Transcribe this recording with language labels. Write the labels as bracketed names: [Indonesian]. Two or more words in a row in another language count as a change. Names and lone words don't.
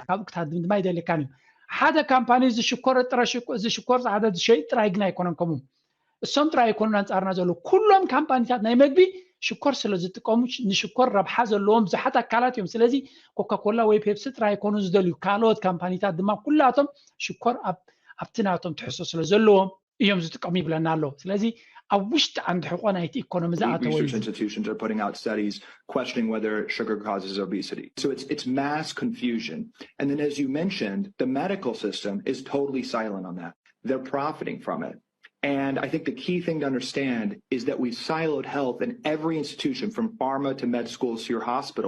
[Tigrinya] ካብኡ ክትሃድም ድማ ይደልካን እዩ ሓደ ካምፓኒ ዝሽኮር ጥረ ዝሽኮር ሓደ ዝሸይጥ ጥራይ ግን ኣይኮነን ከምኡ እሶም ጥራይ ኣይኮኑን አንፃርና ዘሎ ኩሎም ካምፓኒታት ናይ መግቢ ሽኮር ስለ ዝጥቀሙ ንሽኮር ረብሓ ዘለዎም ብዙሓት ኣካላት እዮም ስለዚ ኮካኮላ ወይ ፔፕሲ ጥራይ ኣይኮኑ ዝደልዩ ካልኦት ካምፓኒታት ድማ ኩላቶም ሽኮር ኣብቲ ናቶም ትሕሶ ስለ ዘለዎም እዮም ዝጥቀሙ ይብለና ኣሎ ስለዚ ኣብ ውሽጢ ዓንዲ ሕቆ ናይቲ ኢኮኖሚ ዝኣተወ [English] research institutions are putting out studies questioning whether sugar causes obesity. So it's mass confusion. And then as you mentioned, the medical system is totally silent on that. They're profiting from it. And I think the key thing to understand is that we've siloed health in every institution, from pharma to med schools to your hospital.